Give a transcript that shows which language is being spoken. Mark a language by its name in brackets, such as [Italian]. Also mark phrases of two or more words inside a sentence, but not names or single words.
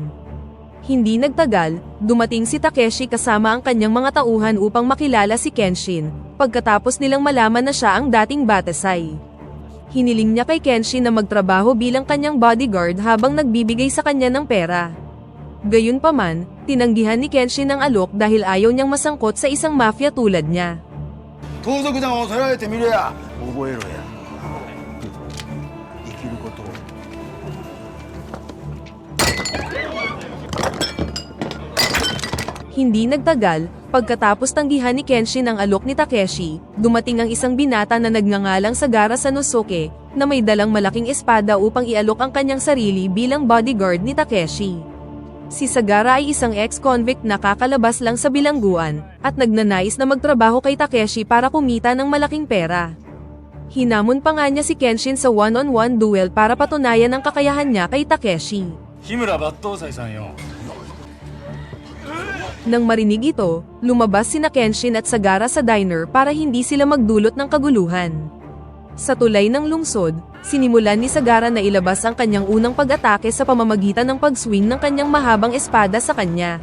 [Filipino] Hindi nagtagal, dumating si Takeshi kasama ang kanyang mga tauhan upang makilala si Kenshin, pagkatapos nilang malaman na siya ang dating Batasai. Hiniling niya kay Kenshin na magtrabaho bilang kanyang bodyguard habang nagbibigay sa kanya ng pera. Gayunpaman, tinanggihan ni Kenshin ang alok dahil ayaw niyang masangkot sa isang mafia tulad niya. [Japanese] 盗賊団を捕らえてみれや覚えろや生きることを [Filipino] Hindi nagtagal, pagkatapos tanggihan ni Kenshin ang alok ni Takeshi, dumating ang isang binata na nagngangalang Sagara Sanosuke, na may dalang malaking espada upang ialok ang kanyang sarili bilang bodyguard ni Takeshi. Si Sagara ay isang ex-convict na kakalabas lang sa bilangguan, at nagnanais na magtrabaho kay Takeshi para kumita ng malaking pera. Hinamon pa nga niya si Kenshin sa [English] one-on-one duel [Filipino] para patunayan ang kakayahan niya kay Takeshi. Himura Battosai-san yo. Nang marinig ito, lumabas sina Kenshin at Sagara sa diner para hindi sila magdulot ng kaguluhan. Sa tulay ng lungsod, sinimulan ni Sagara na ilabas ang kanyang unang pag-atake sa pamamagitan ng pag-swing ng kanyang mahabang espada sa kanya.